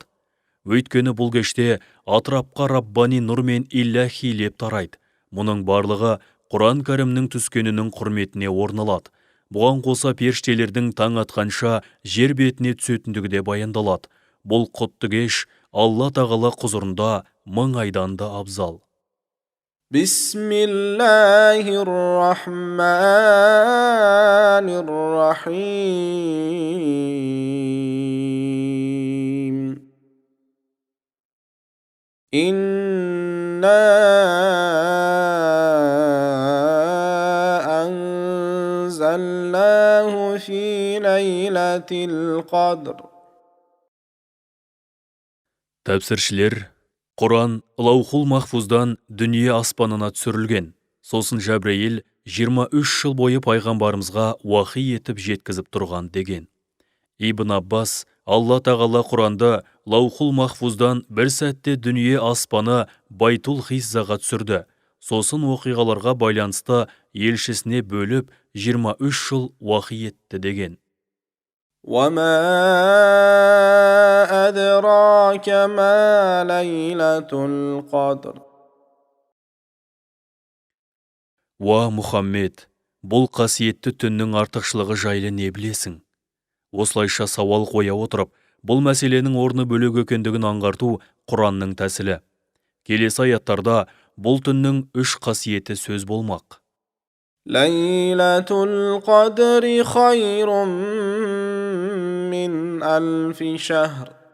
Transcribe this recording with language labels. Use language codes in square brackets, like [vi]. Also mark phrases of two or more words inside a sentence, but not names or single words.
[kk] Өйткені бұл кеште атырапқа Раббани нұр мен Иллахи леп тарайды. Мұның барлығы Құран кәрімнің түскенінің құрметіне орнылады. Бұған қоса періштелердің таң атқанша жер бетіне түсетіндігі де баяндалады. Бұл құтты кеш Алла тағала құзырында 1000 айдан да абзал. [ar] Bismillahirrahmanirrahim. إنا أنزلناه في ليلة القدر. [kk] Тәпсіршілер, Құран Лаухул Махфуздан дүние аспанына түсірілген. Сосын Жәбірейіл 23 жыл бойы пайғамбарымызға уахи етіп жеткізіп тұрған деген. Ибн Аббас, Алла тағала Құранды Лаухул Махфуздан бір сәтте дүние аспаны Байтул Хиззаға түсірді. Сосын оқиғаларға байланысты елшісіне бөліп 23 жыл уахи етті деген. [ar] وَمَا أَدْرَاكَ مَا لَيْلَةُ الْقَدْرِ. [kk] Уа Мұхаммед, бұл қасиетті түннің артықшылығы жайлы не білесің? Осылайша сауал қоя отырып, бұл мәселенің орны бөлек екендігін аңғарту Құранның тәсілі. Келесі аяттарда бұл түннің 3 қасиеті сөз болмақ. [ar] ليلة القدر خير من ألف شهر.